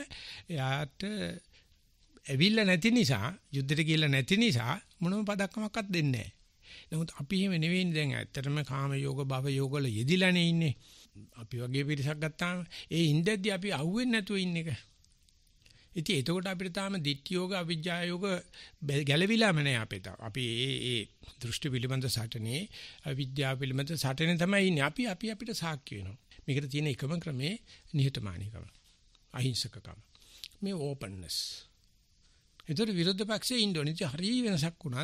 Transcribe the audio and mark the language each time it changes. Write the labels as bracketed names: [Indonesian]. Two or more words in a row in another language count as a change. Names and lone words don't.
[Sinhala] එයාට ඇවිල්ලා නැති නිසා, යුද්ධෙට ගිහලා නැති නිසා මොනම පදක්කමක්වත් දෙන්නේ නැහැ. නමුත් අපි එහෙම නෙවෙයිනේ දැන් ඇත්තටම කාම යෝග, භව යෝග වල යෙදිලානේ ඉන්නේ. අපි වගේ පිරිසක් ගත්තාම ඒ ඉඳද්දි අපි අහුවෙන්නේ නැතුව ඉන්න එක. ඉතින් එතකොට අපිට තාම [Pali] ditthi yoga අවිජ්ජා yoga [Sinhala] ගැලවිලාම නැහැ අපේ තාම. අපි ඒ දෘෂ්ටි පිළිබඳ සටනේ අවිද්‍යාව පිළිබඳ සටනේ තමයි ඉන්නේ. අපි අපිට සාක්ෂි වෙනවා. මේකට තියෙන එකම ක්‍රමේ නිහතමානීකම. අහිංසකකම. මේ openness. ඒතර විරුද්ධ පක්ෂයේ ඉන්ඩෝනීසියා හරි වෙනසක් වුණා.